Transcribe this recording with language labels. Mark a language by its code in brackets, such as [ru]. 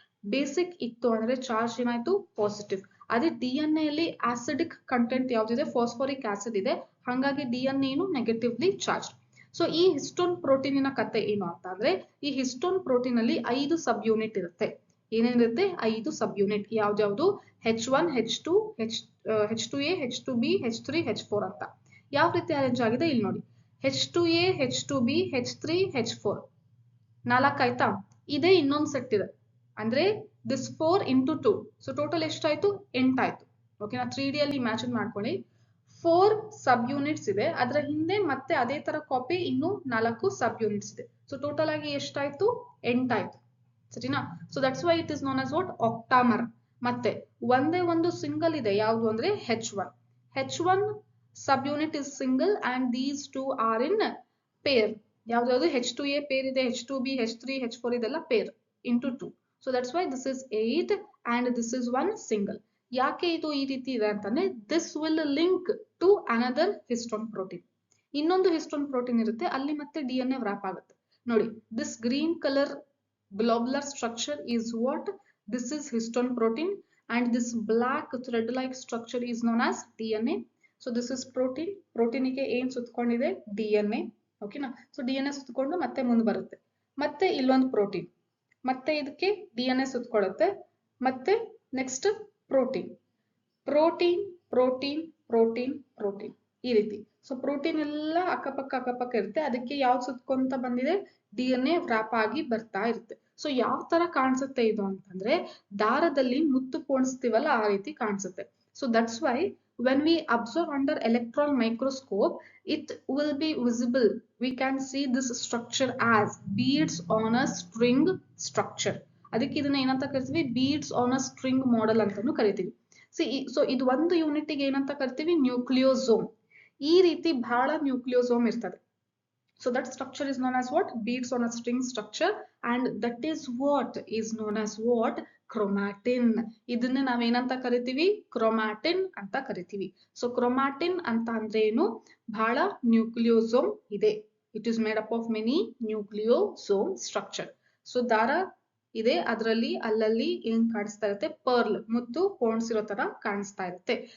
[kn] Basic ಇತ್ತು ಅಂದ್ರೆ charge ಏನಾಯ್ತು, ಪಾಸಿಟಿವ್. ಅದೇ DNA ಅಲ್ಲಿ ಆಸಿಡಿಕ್ ಕಂಟೆಂಟ್ ಯಾವ್ದಿದೆ, ಫಾಸ್ಫೋರಿಕ್ ಆಸಿಡ್ ಇದೆ. ಹಾಗಾಗಿ DNA ಏನು ನೆಗೆಟಿವ್ಲಿ ಚಾರ್ಜ್. ಸೊ ಈ ಹಿಸ್ಟೋನ್ ಪ್ರೋಟೀನಿನ ಕತೆ ಏನು ಅಂತ ಅಂದ್ರೆ, ಈ ಹಿಸ್ಟೋನ್ ಪ್ರೋಟೀನ್ ಅಲ್ಲಿ 5 ಸಬ್ ಯೂನಿಟ್ ಇರುತ್ತೆ. ಏನೇನಿರುತ್ತೆ, 5 ಸಬ್ ಯೂನಿಟ್. ಯಾವ್ದ್ಯಾವ್ದು, H1, H2, H2A, H2B, H3, H4 ಅಂತ. ಯಾವ ರೀತಿ ಅರೇಂಜ್ ಆಗಿದೆ ಇಲ್ಲಿ ನೋಡಿ. H2A, H2B, H3, H4 4 ಆಯ್ತಾ. ಇದೇ ಇನ್ನೊಂದು ಸೆಟ್ ಇದೆ ಅಂದ್ರೆ [en] this 4 into 2. [kn] ಸೊ ಟೋಟಲ್ ಎಷ್ಟಾಯ್ತು, 8 ಆಯ್ತು. ಓಕೆನಾ? 3D ಅಲ್ಲಿ ಇಮ್ಯಾಜಿನ್ ಮಾಡ್ಕೊಳ್ಳಿ. 4 ಸಬ್ ಯೂನಿಟ್ಸ್ ಇದೆ, ಅದರ ಹಿಂದೆ ಮತ್ತೆ ಅದೇ ತರ ಕಾಪಿ ಇನ್ನು 4 ಸಬ್ ಯೂನಿಟ್ಸ್ ಇದೆ. ಸೊ ಟೋಟಲ್ ಆಗಿ ಎಷ್ಟಾಯ್ತು, 8 ಆಯ್ತು. ಸರಿನಾ? [en] So that's why it is known as what, octamer. [kn] ಮತ್ತೆ ಒಂದೇ ಒಂದು ಸಿಂಗಲ್ ಇದೆ, ಯಾವುದು ಅಂದ್ರೆ H1. [en] H1 sub unit is single and these two are in pair. [kn] ಯಾವ್ದಾವ್ದು H2A peer ಇದೆ, H2B, H3, H4 ಇದೆಲ್ಲ peer into 2. [en] So that's why this is 8 and this is one single. [kn] ಯಾಕೆ ಇದು ಈ ರೀತಿ ಇದೆ ಅಂತಂದ್ರೆ [en] this will link to another histone protein. [kn] ಇನ್ನೊಂದು histone protein ಇರುತ್ತೆ, ಅಲ್ಲಿ ಮತ್ತೆ DNA ವ್ರಾಪ್ ಆಗುತ್ತೆ. ನೋಡಿ, [en] this green color globular structure is what, this is histone protein and this black thread like structure is known as DNA. So this is protein. [kn] ಪ್ರೋಟೀನಿಗೆ ಏನ್ ಸುತ್ತಕೊಂಡಿದೆ, DNA. ಓಕೆನಾ? So DNA ಸುತ್ತಕೊಂಡು ಮತ್ತೆ ಮುಂದೆ ಬರುತ್ತೆ. ಮತ್ತೆ ಇಲ್ಲೊಂದು ಪ್ರೋಟೀನ್, ಮತ್ತೆ ಇದಕ್ಕೆ DNA ಸುತ್ತಕೊಳ್ಳುತ್ತೆ, ಮತ್ತೆ next protein, protein, protein, protein, protein, ಈ ರೀತಿ. ಸೊ ಪ್ರೋಟೀನ್ ಎಲ್ಲ ಅಕ್ಕಪಕ್ಕ ಇರುತ್ತೆ. ಅದಕ್ಕೆ ಯಾವ್ದು ಸುತ್ತಕೊಂತ ಬಂದಿದೆ, DNA ವ್ರಾಪ್ ಆಗಿ ಬರ್ತಾ ಇರುತ್ತೆ. ಸೊ ಯಾವ ತರ ಕಾಣಿಸುತ್ತೆ ಇದು ಅಂತಂದ್ರೆ, ದಾರದಲ್ಲಿ ಮುತ್ತು ಪೋಣಿಸ್ತೀವಲ್ಲ ಆ ರೀತಿ ಕಾಣಿಸುತ್ತೆ. [en] So that's why when we observe under electron microscope, it will be visible. We can see this structure as beads on a string structure. [kn] ಅದಕ್ಕೆ ಇದನ್ನ ಏನಂತ ಕರಿತೀವಿ, beads on a string model ಅಂತಾನು ಕರಿತೀವಿ. ಸೊ ಇದು ಒಂದು ಯೂನಿಟ್ ಗೆ ಏನಂತ ಕರಿತೀವಿ, ನ್ಯೂಕ್ಲಿಯೋಸೋಮ್. ಈ ರೀತಿ ಬಹಳ ನ್ಯೂಕ್ಲಿಯೋಸೋಮ್ ಇರ್ತದೆ. [en] So that structure is known as what, beads on a string structure, and that is what is known as what, chromatin. [kn] ಇದನ್ನ ನಾವೇನಂತ ಕರಿತೀವಿ, ಕ್ರೋಮ್ಯಾಟಿನ್ ಅಂತ ಕರಿತೀವಿ. ಸೊ ಕ್ರೋಮ್ಯಾಟಿನ್ ಅಂತ ಅಂದ್ರೆ ಏನು, ಬಹಳ ನ್ಯೂಕ್ಲಿಯೋಸೋಮ್ ಇದೆ. [en] It is made up of many nucleosome structure. [kn] So ದಾರ ಇದೆ, ಅದರಲ್ಲಿ ಅಲ್ಲಲ್ಲಿ ಏನ್ ಕಾಣಿಸ್ತಾ ಇರುತ್ತೆ, ಪರ್ಲ್ ಮುತ್ತು ಪೋಣಿಸಿರೋ ತರ ಕಾಣಿಸ್ತಾ ಇರುತ್ತೆ.